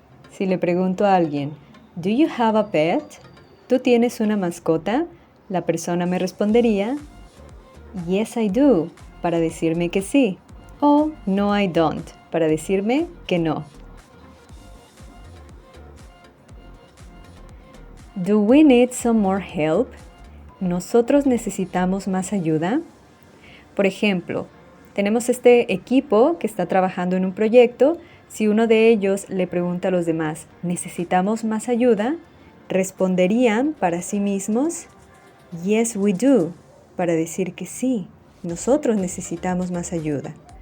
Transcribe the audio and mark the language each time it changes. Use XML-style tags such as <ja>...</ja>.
<es>Si le pregunto a alguien,</es> <en>do you have a pet?</en> <es>¿Tú tienes una mascota? La persona me respondería</es> <en>yes, I do,</en> <es>para decirme que sí, o</es> <en>no, I don't,</en> <es>para decirme que no.</es> <en>Do we need some more help?</en> <es>¿Nosotros necesitamos más ayuda? Por ejemplo, tenemos este equipo que está trabajando en un proyecto. Si uno de ellos le pregunta a los demás, ¿necesitamos más ayuda? Responderían para sí mismos,</es> <en>yes, we do,</en> <es>para decir que sí, nosotros necesitamos más ayuda.</es>